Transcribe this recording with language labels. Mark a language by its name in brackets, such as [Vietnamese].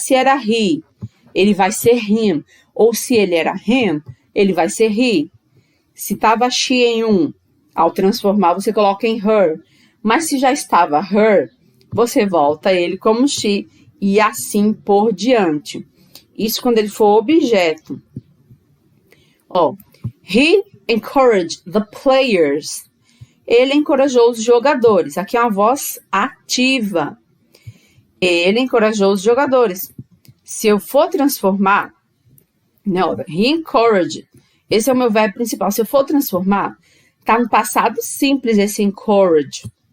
[Portuguese] Mas se era he, ele vai ser him. Ou se ele era him, ele vai ser he. Se estava she em um, ao transformar, você coloca em her. Mas se já estava her, você volta ele como she e assim por diante. Isso quando ele for objeto. [English] Ó, he encouraged the players. [Portuguese] Ele encorajou os jogadores. Aqui é uma voz ativa. Ele encorajou os jogadores. Se eu for transformar, não, he encouraged. Esse é o meu verbo principal. Se eu for transformar, tá no passado simples esse encourage.